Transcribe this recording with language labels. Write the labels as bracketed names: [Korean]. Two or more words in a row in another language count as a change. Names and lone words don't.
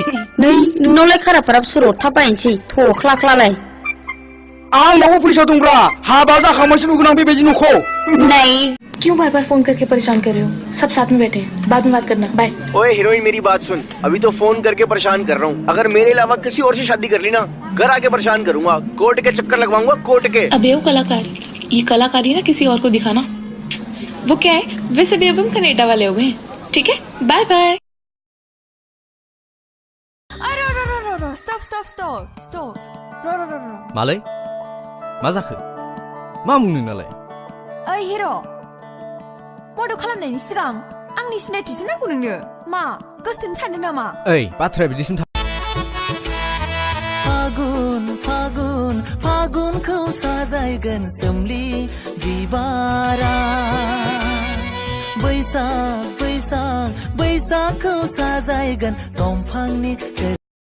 [Bodo] नै नोंनावलाय खाराफाराब सोर अरथाबबायनोसै थख्लाख्लालाय आंनावबो फैसा दंब्रा हाबा जाखांबासो नुगोन आं बेबायदि न'खौ [Hindi] नहीं क्यों बार बार फोन करके परेशान कर रहे हो? सब साथ में बैठे हैं, बाद में बात करना। बाय। ओए हीरोइन मेरी बात सुन, अभी तो फोन करके परेशान कर रहा हूँ। अगर मेरे अलावा किसी और से शादी कर ली ना, घर आके परेशान करूंगा, कोर्ट के चक्कर लगवाऊंगा कोर्ट के। अबे वो कलाकारी, ये कलाकारी ना किसी और को दिखाना। वो क्या है? वैसे भी अब हम कनाडा वाले हो गए, ठीक है? बाय बाय। स्टॉप। [Bodo] मालाय मा जाखो मा बुंनो नालाय ओइ हिरो बड' खालामनायनि सिगां आंनि सिनायथिसो नांगौ नोंनो मा गोसथोनो सानदों नामा ओइ बाथ्राया बिदिसिम फागुनखौ साजायगोन सोमलि बिबारा बैसागखौ साजायगोन दंफांनि